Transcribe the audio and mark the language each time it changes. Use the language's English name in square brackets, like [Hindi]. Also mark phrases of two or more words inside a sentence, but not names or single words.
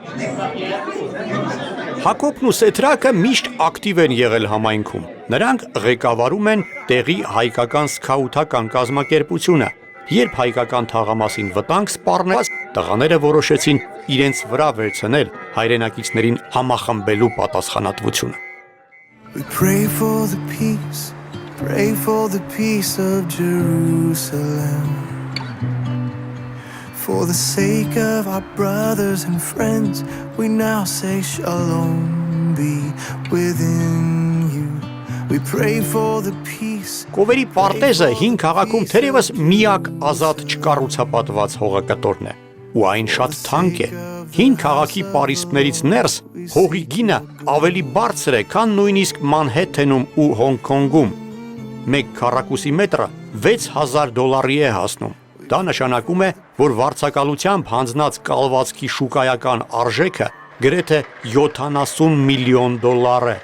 [Armenian] Հակոբն ու Սեդրակը միշտ ակտիվ են եղել համայնքում։ Նրանք ղեկավարում են տեղի հայկական սքաութական կազմակերպությունը։ Երբ հայկական թաղամասին վտանգ սպառնեց, տղաները որոշեցին իրենց վրա վերցնել հայրենակիցներին համախմբելու պատասխանատվությունը։ [English] We pray for the peace of Jerusalem. For the sake of our brothers and friends, we now say shalom be within you. We pray for the peace. [Armenian] Կովերի պարտեզը հին քաղաքում թերևս միակ ազատ չկառուցապատված հողակտորն է, ու այն շատ թանկ է։ Հին քաղաքի պարիսպներից ներս հողի գինը ավելի բարձր է, քան նույնիսկ Մանհեթենում ու Հոնգ-Կոնգում։ Մեկ քառակուսի մետրը $6000 է հասնում։ Դա նշանակում է, որ վարձակալությամբ հանձնած կալվածքի շուկայական արժեքը գրեթե 70 միլիոն դոլար է։